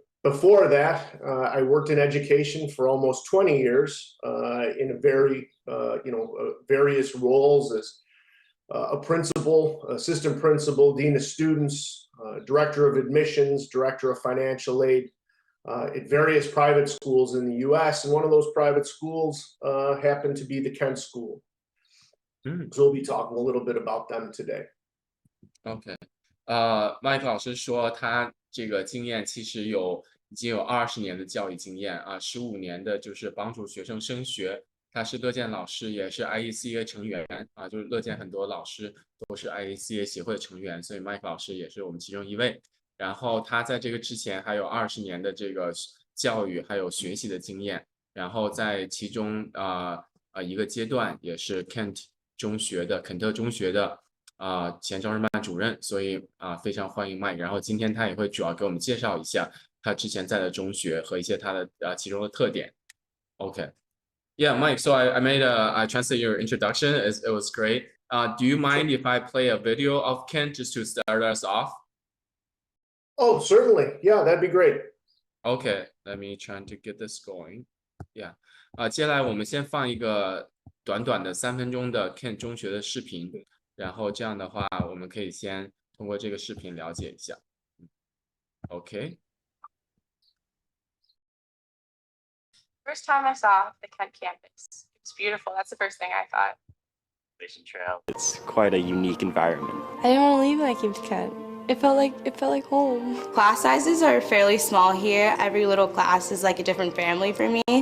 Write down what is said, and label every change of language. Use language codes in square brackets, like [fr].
[en] Before that, I worked in education for almost 20 years in a various roles as a principal, assistant principal, dean of students, director of admissions, director of financial aid at various private schools in the U.S. And one of those private schools happened to be the Kent School. So we'll be talking a little bit about them today. Okay. [zh] Mike 老师说他这个经验其实已经有20年的教育经验啊，15年的就是帮助学生升学。他是乐见老师，也是 IECA 成员啊，就是乐见很多老师都是 IECA 协会的成员，所以 Mike 老师也是我们其中一位。然后他在这个之前还有20年的这个教育还有学习的经验，然后在其中一个阶段也是 肯特中学的前招生办主任，所以非常欢迎 Mike。然后今天他也会主要给我们介绍一下他之前在的中学和一些他的其中的特点。 [en] Okay. Yeah, Mike. So I made I translate your introduction. It was great. Do you mind if I play a video of Kent just to start us off? Oh, certainly. Yeah, that'd be great. Okay, let me try to get this going. Yeah. [zh] 接下来我们先放一个短短的3分钟的 Kent 中学的视频，然后这样的话，我们可以先通过这个视频了解一下。 [en] Okay. First time I saw the Kent campus. It's beautiful. That's the first thing I thought. Trail. It's quite a unique environment. I didn't want to leave when I came to Kent. It felt like home. Class sizes are fairly small here. Every little class is like a different family for me.